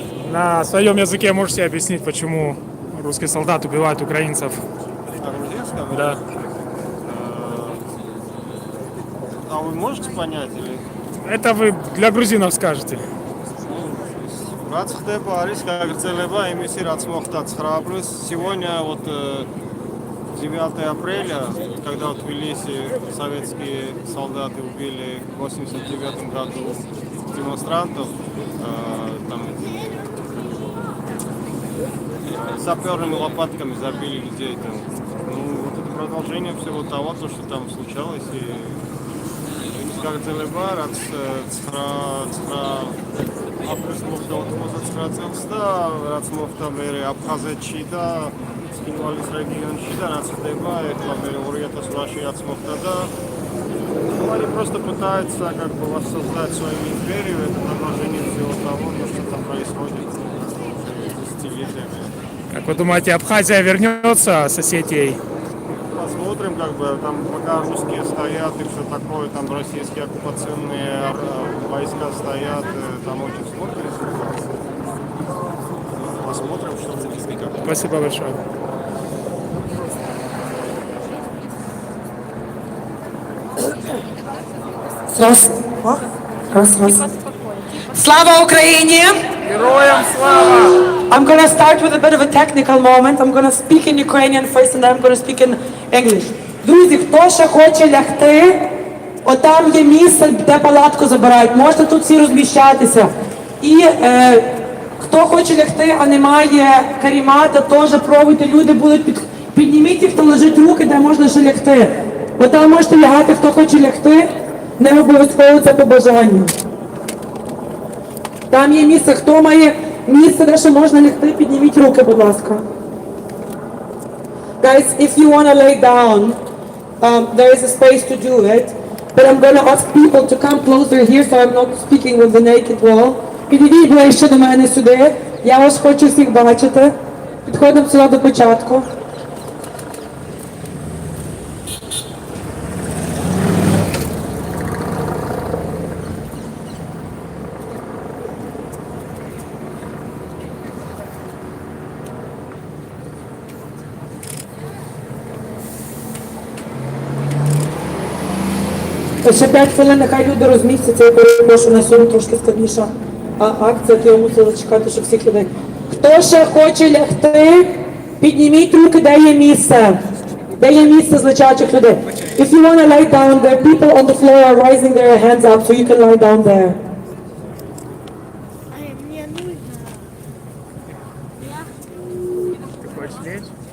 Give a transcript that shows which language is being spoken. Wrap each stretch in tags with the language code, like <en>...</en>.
<ru>На своем языке можете объяснить, почему русский солдат убивает украинцев? На грузинском? Да. А вы можете понять или? Это вы для грузинов скажете.</ru> <ka>Რაც ხდება არის გაგრძელება იმისი, რაც მოხდა</ka> <ru>9 апреля. Сегодня вот 9 апреля, когда в Тбилиси советские солдаты убили в 89 году демонстрантов, там саперными лопатками забили людей. Там, ну, продолжение всего того, то, что там случалось.</ru> <ka>И გაგრძელება, რაც აპრილს მოხდა 99 წელს და რაც მოხდა მერე აფხაზეთში და ცხინვალის რეგიონში და რაც ხდება ეხლა მერე 2008-ში რაც мохта და</ka> <ru>они просто пытаются как бы воссоздать свою империю, это продолжение всего того, что там происходит десятилетиями. Как вы думаете, Абхазия вернется с Осетией? Посмотрим, как бы там пока русские стоят и все такое, там российские оккупационные войска стоят, там очень сложная ситуация. Посмотрим, что будет. Спасибо большое.</ru> <uk>Слава Україні! Героям слава!</uk> <en>I'm going to start with a bit of a technical moment. I'm going to speak in Ukrainian first and then I'm going to speak in English.</en> <uk>Друзі, хто ще хоче лягти, отам є місце, де палатку забирають. Можете тут всі розміщатися. І хто хоче лягти, а немає карімата, теж пробуйте, люди будуть підніміть їх, хто лежить руки, де можна ще лягти. Отам можете лягати, хто хоче лягти, не обов'язково це по бажанню. Там є місце, хто має місце, де ще можна лягти, підніміть руки, будь ласка.</uk> <en>Guys, if you want to lay down, there is a space to do it. But I'm going to ask people to come closer here, so I'm not speaking with the naked wall.</en> <uk>Підійдіть ближче до мене сюди. Я вас хочу всіх бачити. Підходимо сюди до початку. Ще 5 хвилин, нехай люди розмістяться, я перепрошую, на сьогодні трошки складніша акція, то я мусила чекати, щоб всіх людей. Хто ще хоче лягти, підніміть руки, де є місце. Де є місце з лежачих людей.</uk> <en>If you want to lie down, there are people on the floor are raising their hands up, so you can lie down there.</en> <ru>Ты хочешь лечь?</ru>